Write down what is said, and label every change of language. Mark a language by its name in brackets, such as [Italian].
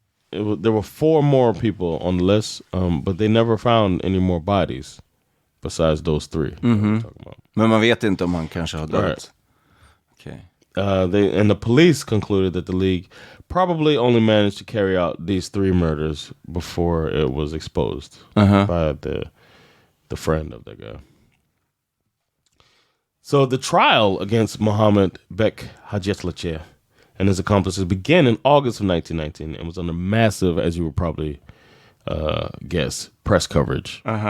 [English] There were 4 more people on the list, but they never found any more bodies besides those 3. [Swedish] Men man vet inte om han kanske har dött. [English] Right. Okay. And the police concluded that the League probably only managed to carry out these 3 murders before it was exposed by the friend of that guy. So the trial against Mohammed Bek Hajetlache and his accomplices began in August of 1919 and was under massive, as you would probably guess, press coverage.